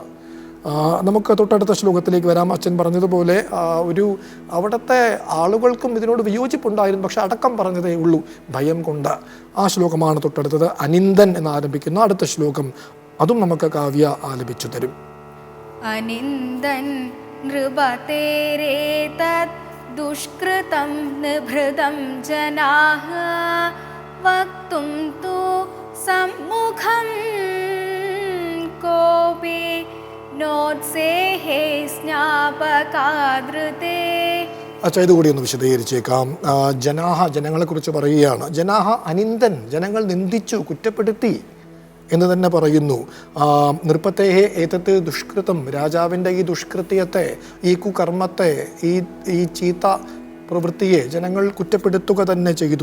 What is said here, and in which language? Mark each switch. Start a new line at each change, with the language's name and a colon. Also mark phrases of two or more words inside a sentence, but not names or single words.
Malayalam: നമുക്ക് തൊട്ടടുത്ത ശ്ലോകത്തിലേക്ക് വരാം. അച്ഛൻ പറഞ്ഞതുപോലെ അവിടുത്തെ ആളുകൾക്കും ഇതിനോട് വിയോജിപ്പുണ്ടായിരുന്നു, പക്ഷെ അടക്കം പറഞ്ഞതേ ഉള്ളൂ ഭയം കൊണ്ട്. ആ ശ്ലോകമാണ് തൊട്ടടുത്തത്. അനിന്ദൻ എന്നാരംഭിക്കുന്ന അടുത്ത ശ്ലോകം. അതും നമുക്ക് കാവ്യ ആലപിച്ചു തരും.
Sanskrit: അനിന്ദൻ നൃപതേരേതത് दुष्कृतं निभृतं जनाः वक्तुं तु सम्मुखं कोऽपि नोत्सेहे स्नापकादृते.
Malayalam: അച്ഛാ ഇതുകൂടി ഒന്ന് വിശദീകരിച്ചേക്കാം. ജനാഹ ജനങ്ങളെക്കുറിച്ച് പറയുകയാണ്.
Sanskrit: ജനാഹ അനിന്ദൻ,
Malayalam: ജനങ്ങൾ നിന്ദിച്ചു, കുറ്റപ്പെടുത്തി എന്ന് തന്നെ പറയുന്നു.
Sanskrit: നൃപത്തേഹേ ഏതത്ത് ദുഷ്കൃതം,
Malayalam: രാജാവിൻ്റെ ഈ ദുഷ്കൃത്യത്തെ, ഈ കുകർമ്മത്തെ, ഈ ചീത്ത പ്രവൃത്തിയെ ജനങ്ങൾ കുറ്റപ്പെടുത്തുക തന്നെ ചെയ്തു.